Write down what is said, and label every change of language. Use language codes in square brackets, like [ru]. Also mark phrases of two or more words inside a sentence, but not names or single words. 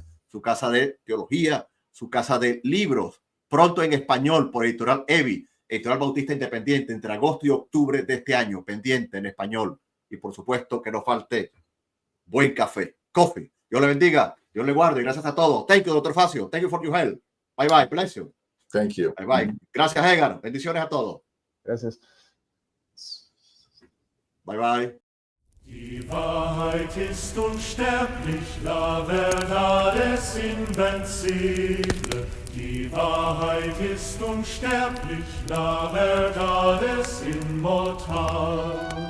[es] Su casa de teología, su casa de libros, pronto en español por Editorial EBI, Editorial Bautista Independiente, entre agosto y octubre de este año, pendiente en español. Y por supuesto que no falte buen café, coffee. Dios le bendiga, Dios le guarde. Gracias a todos. [en] Thank you, Dr. Facio. Thank you for your help. Bye bye. Bless you. Thank you. Bye bye. [es] Gracias, Egar. Bendiciones a todos. Gracias. [en] Bye bye. [de] Die Wahrheit ist unsterblich, [es] la verdad es invencible. [de] Die Wahrheit ist unsterblich, [es] la verdad es inmortal.